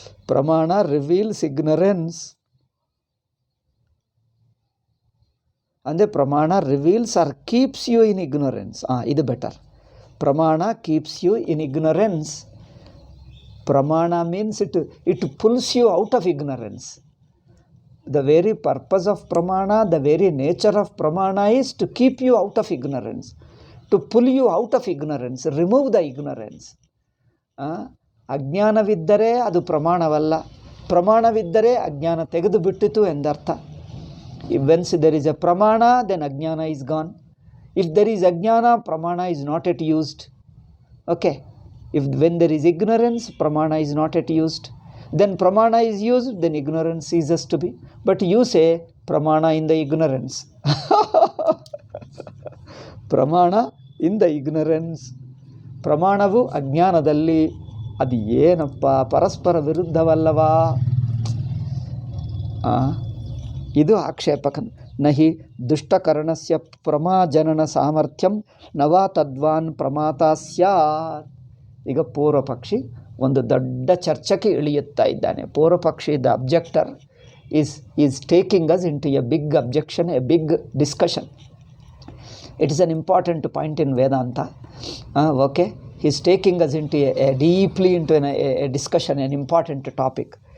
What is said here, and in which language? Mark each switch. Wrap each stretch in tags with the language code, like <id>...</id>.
<en>ಪ್ರಮಾಣ reveals ignorance ಅಂದರೆ ಪ್ರಮಾಣ reveals or keeps you in ignorance.</en> <kn>ಇದು ಬೆಟರ್.</kn> <en>ಪ್ರಮಾಣ keeps you in ignorance. ಪ್ರಮಾಣ means it pulls you out of ignorance. The very purpose of pramana, the very nature of pramana is to keep you out of ignorance, to pull you out of ignorance, remove the ignorance.</en> <kn>ಅಜ್ಞಾನವಿದ್ದರೆ ಅದು ಪ್ರಮಾಣವಲ್ಲ, ಪ್ರಮಾಣವಿದ್ದರೆ ಅಜ್ಞಾನ ತೆಗೆದು ಬಿಟ್ಟಿತು ಎಂದರ್ಥ.</kn> <en>Once there is a pramana, then ajnana is gone. If there is ajnana, pramana is not yet used. Okay. When there is ignorance, pramana is not yet used. Then pramana is used, then ignorance ceases to be. But you say pramana in the ignorance. Pramana in the ignorance.</en> <kn>ಪ್ರಮಾಣವು ಅಜ್ಞಾನದಲ್ಲಿ. ಅದು ಏನಪ್ಪ, ಪರಸ್ಪರ ವಿರುದ್ಧವಲ್ಲವಾ? ಇದು ಆಕ್ಷೇಪಕ.</kn> <sa>ನಹಿ ದುಷ್ಟಕರ್ಣಸ್ಯ ಪ್ರಮಾಜನನ ಸಾಮರ್ಥ್ಯಂ ನವಾ ತದ್ವಾನ್ ಪ್ರಮಾತ ಸ್ಯಾತ್.</sa> <kn>ಈಗ ಪೂರ್ವ ಪಕ್ಷಿ ಒಂದು ದೊಡ್ಡ ಚರ್ಚೆಗೆ ಇಳಿಯುತ್ತಾ ಇದ್ದಾನೆ.</kn> <en>ಪೂರ್ವ ಪಕ್ಷಿ the objector is taking us into a big objection, a big discussion. It is an important point in Vedanta. Okay, he is taking us into deeply into a discussion, an important topic.</en>